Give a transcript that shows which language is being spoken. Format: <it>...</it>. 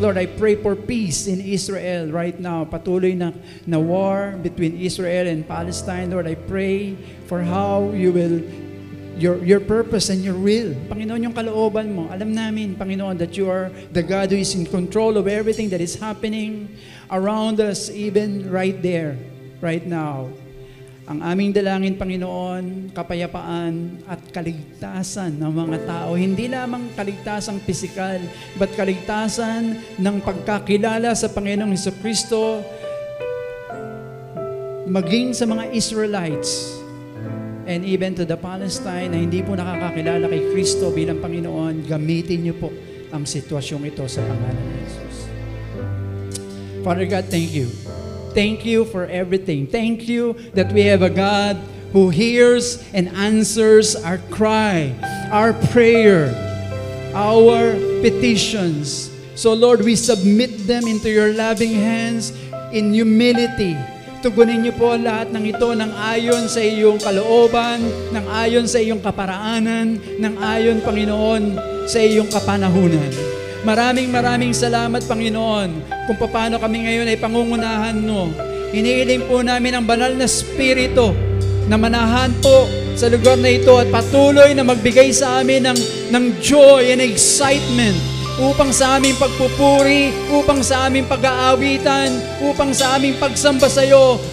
<en>Lord, I pray for peace in Israel right now.</en> <tl>Patuloy na</tl> <en>war between Israel and Palestine. Lord, I pray for how you will, your purpose and your will.</en> <tl>Panginoon, yung kalooban mo. Alam namin, Panginoon,</tl> <en>that you are the God who is in control of everything that is happening around us, even right there, right now.</en> <tl>Ang aming dalangin, Panginoon, kapayapaan at kaligtasan ng mga tao. Hindi lamang kaligtasang pisikal, but kaligtasan ng pagkakilala sa Panginoong Hesukristo, maging sa mga Israelites,</tl> <en>and even to the Palestine</en> <tl>na hindi po nakakakilala kay Kristo bilang Panginoon. Gamitin niyo po ang sitwasyong ito sa pangalan ni Jesus.</tl> <en>Father God, thank you. Thank you for everything. Thank you that we have a God who hears and answers our cry, our prayer, our petitions. So Lord, we submit them into your loving hands in humility.</en> <tl>Tugunin niyo po lahat ng ito ng ayon sa iyong kalooban, ng ayon sa iyong kaparaanan, ng ayon, Panginoon, sa iyong kapanahunan. Maraming salamat, Panginoon, kung paano kami ngayon ay pangungunahan mo. Iniiling po namin ang banal na Espiritu na manahan po sa lugar na ito at patuloy na magbigay sa amin ng</tl> <en>joy and excitement</en> <tl>upang sa aming pagpupuri, upang sa aming pag-aawitan, upang sa aming pagsamba sa iyo.</tl>